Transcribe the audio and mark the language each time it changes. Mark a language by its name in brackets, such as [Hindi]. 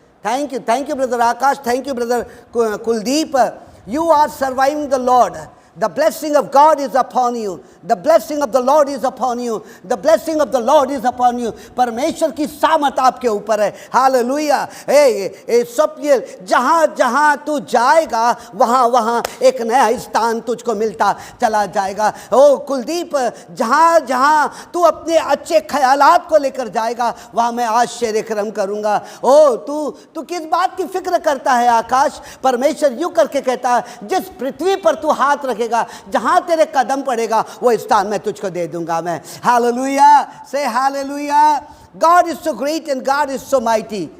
[English] Thank you, brother Akash. Thank you, brother Kuldeep. You are surviving the Lord. The blessing of God is upon you. The blessing of the Lord is upon you. The blessing of the Lord is upon you. [Hindi] परमेश्वर की सामर्थ आपके ऊपर है। Hallelujah. Swapnil, जहाँ जहाँ तू जाएगा वहाँ वहाँ एक नया स्थान तुझको मिलता चला जाएगा। ओ कुलदीप, जहाँ जहाँ तू अपने अच्छे ख्यालात को लेकर जाएगा वहाँ मैं आश्चर्य क्रम करूँगा। ओ तू किस बात की फिक्र करता है आकाश? परमेश्वर यूँ करके कहता है, जिस पृथ्वी पर तू हाथ रखे, जहां तेरे कदम पड़ेगा वो स्थान मैं तुझको दे दूंगा मैं। हालेलुया। से hallelujah. [English] God is so great and God is so mighty.